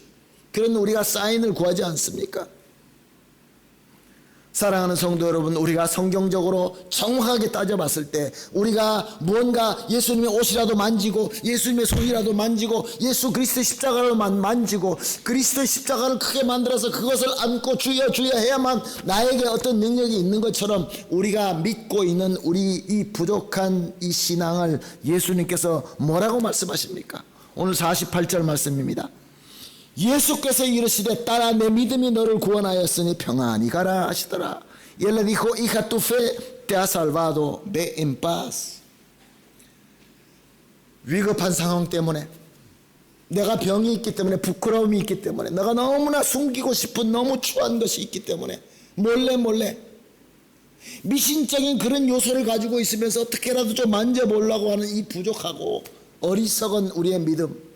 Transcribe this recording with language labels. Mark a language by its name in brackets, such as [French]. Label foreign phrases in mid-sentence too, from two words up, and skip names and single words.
[Korean] 그런 우리가 사인을 구하지 않습니까? 사랑하는 성도 여러분, 우리가 성경적으로 정확하게 따져봤을 때 우리가 무언가 예수님의 옷이라도 만지고 예수님의 손이라도 만지고 예수 그리스도의 십자가를 만지고 그리스도의 십자가를 크게 만들어서 그것을 안고 주여 주여 해야만 나에게 어떤 능력이 있는 것처럼 우리가 믿고 있는 우리 이 부족한 이 신앙을 예수님께서 뭐라고 말씀하십니까? 오늘 48절 말씀입니다. 예수께서 이르시되 딸아 내 믿음이 너를 구원하였으니 평안히 가라 하시더라. [Spanish] Y él le dijo, hija, tu fe te ha salvado, ve en paz. [Korean] 위급한 상황 때문에, 내가 병이 있기 때문에, 부끄러움이 있기 때문에, 내가 너무나 숨기고 싶은 너무 추한 것이 있기 때문에 몰래 미신적인 그런 요소를 가지고 있으면서 어떻게라도 좀 만져보려고 하는 이 부족하고 어리석은 우리의 믿음.